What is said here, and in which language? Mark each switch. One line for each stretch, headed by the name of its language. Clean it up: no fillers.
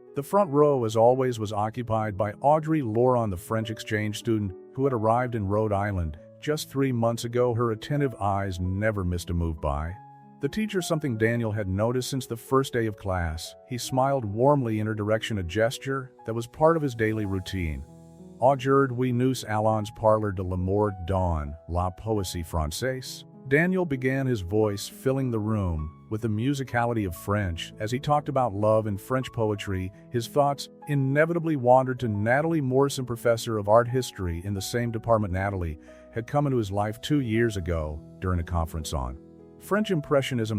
English: The front row, as always, was occupied by Audrey Laurent, the French exchange student who had arrived in Rhode Island just 3 months ago. Her attentive eyes never missed a move by the teacher, something Daniel had noticed since the first day of class. He smiled warmly in her direction, a gesture that was part of his daily routine.
French: Aujourd'hui nous allons parler de l'amour dans la poésie française.
English: Daniel began, his voice filling the room with the musicality of French. As he talked about love and French poetry, his thoughts inevitably wandered to Natalie Morrison, professor of art history in the same department. Natalie had come into his life 2 years ago during a conference on French Impressionism.